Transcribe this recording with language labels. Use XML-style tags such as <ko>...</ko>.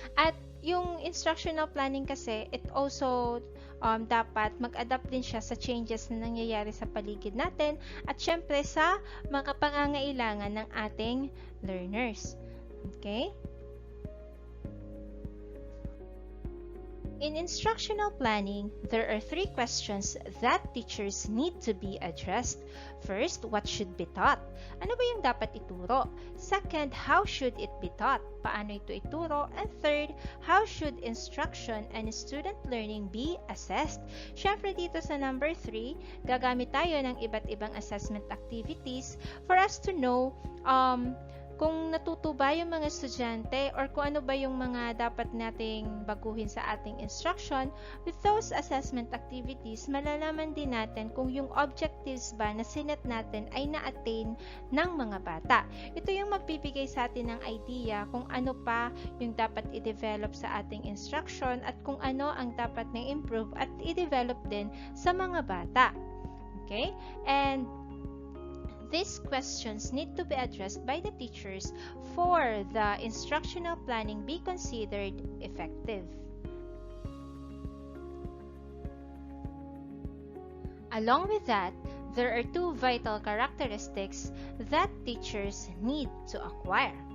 <tl>At yung instructional planning kasi, it also dapat mag-adapt din siya sa changes na nangyayari sa paligid natin at syempre sa mga pangangailangan ng ating learners.</tl> <en>Okay? In instructional planning, there are 3 questions that teachers need to be addressed. First, what should be taught?</en> <tl>Ano ba yung dapat ituro?</tl> <en>Second, how should it be taught?</en> <tl>Paano ito ituro?</tl> <en>And third, how should instruction and student learning be assessed?</en> <tl>Syempre dito sa number 3, gagamit tayo ng iba't ibang assessment activities</tl> <en>for us to know</en> <tl>kung natuto ba yung mga estudyante or kung ano ba yung mga dapat nating baguhin sa ating instruction. With those assessment activities, malalaman din natin kung yung objectives ba na sinet natin ay na-attain ng mga bata. Ito yung magbibigay sa atin ng idea kung ano pa yung dapat i-develop sa ating instruction at kung ano ang dapat na improve at i-develop din sa mga bata.</tl> <en>Okay? And these questions need to be addressed by the teachers for the instructional planning be considered effective. Along with that, there are 2 vital characteristics that teachers need to acquire.</en>